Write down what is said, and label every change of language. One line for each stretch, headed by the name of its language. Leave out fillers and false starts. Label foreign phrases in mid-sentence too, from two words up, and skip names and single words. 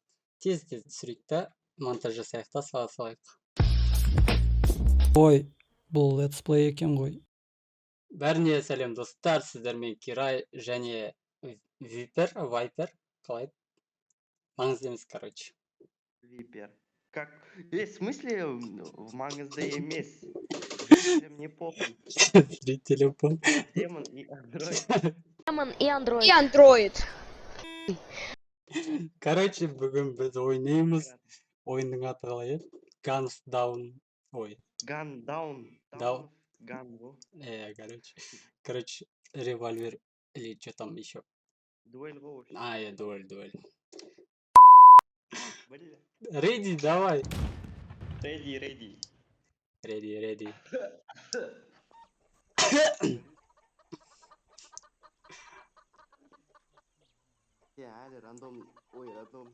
Kazakh: Тез түсірейік та, монтаж жасайық та салайық. Ой, бұл летсплей екен ғой. Бәріне сәлем достар, сіздермен Кирай және Вайпер. Қалай? Маңызды емес, короче. Випер.
Russian: Как? В смысле
Kazakh: маңызды емес?
Russian: Мне похуй. Телефон. Демон и андроид. Демон и андроид.
Kazakh: Короче, бүгін біз ойнаймыз. Ойынның аты қалай еді? Guns Down. Ой. Gun Down. Down. Gun го.
Russian: Короче, револьвер или что там еще. Дуэль го. Дуэль. Бля. Реди, давай. Реди. Реди. Я рандом. Ой, рандом.